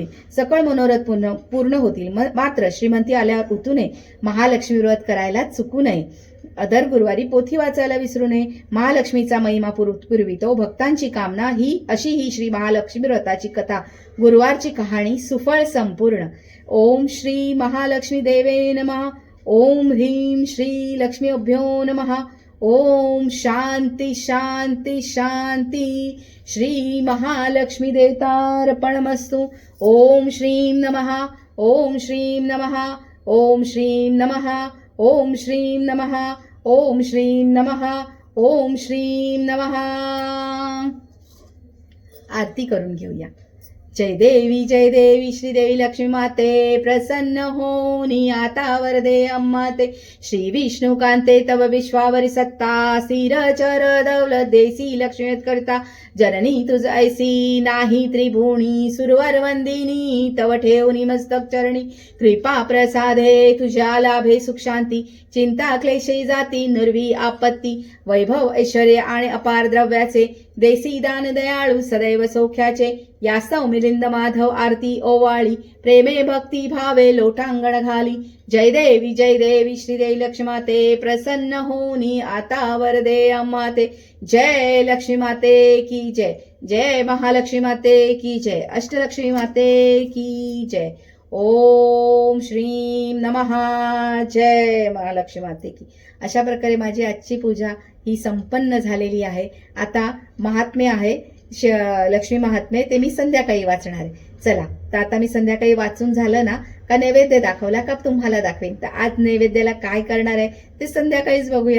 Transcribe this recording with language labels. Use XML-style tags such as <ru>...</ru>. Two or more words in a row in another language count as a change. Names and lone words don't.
<mr>सकळ मनोरथ पूर्ण होतील. मात्र श्रीमंती आल्यावर उतू नये. महालक्ष्मी व्रत करायला चुकू नये. दर गुरुवारी पोथी वाचायला विसरू नये. महालक्ष्मीचा महिमा पुरवितो भक्तांची कामना. अशी ही श्री महालक्ष्मी व्रताची कथा, गुरुवारची कहाणी सुफळ संपूर्ण.</mr> <sa>ओम श्री महालक्ष्मी देवे नमः. ओम ह्रीं श्री लक्ष्मीभ्यो नमः. ओम शांती शांती शांती. श्री महालक्ष्मी देवतार्पणमस्तु. ओम श्रीं नमः. ओम श्रीं नमः. ओम श्रीं नमः. ओम श्रीं नमः. ओम श्रीं नमः. ओम श्रीं नमः.</sa> <mr>आरती करून घेऊया. जय देवी श्रीदेवी लक्ष्मी माते, प्रसन्न होनी आता वरदे अम्मा ते. श्री विष्णुकांते तव विश्वावरी सत्ता, स्थिर चर दौलत देसी लक्ष्मी करता. जननी तुझ ऐसी नाही त्रिभुवनी, सुरवर वंदिनी तव ठेवनी मस्तक चरणी. कृपा प्रसादे तुझ्या लाभे सुख शांती, चिंता क्लेशे जाती निर्वी आपत्ती. वैभव ऐश्वर्य आणि अपार द्रव्याचे, देसी दान दयाळू सदैव सौख्याचे. यास्तव मिलिंद माधव आरती ओवाळी, प्रेमे भक्ती भावे लोटांगण घाली. जय देवी श्रीदेवी लक्ष्मी माते, प्रसन्न होनी आता वरदे अम्मा ते. जय लक्ष्मी माते की जय. जय महालक्ष्मी माते की जय. अष्टलक्ष्मी माते की जय.</mr> <sa>ओम श्रीं नमः.</sa> <mr>जय महालक्ष्मी माते की. अशा प्रकारे माझी आजची पूजा ही संपन्न झालेली आहे. आता महात्म्य आहे, लक्ष्मी महात्म्य, ते मी संध्याकाळी वाचणार आहे. चला, तर आता मी संध्याकाळी वाचून झालं ना का नैवेद्य दाखवला का तुम्हाला दाखवेन. तर आज नैवेद्याला काय करणार आहे ते संध्याकाळीच बघूया.</mr>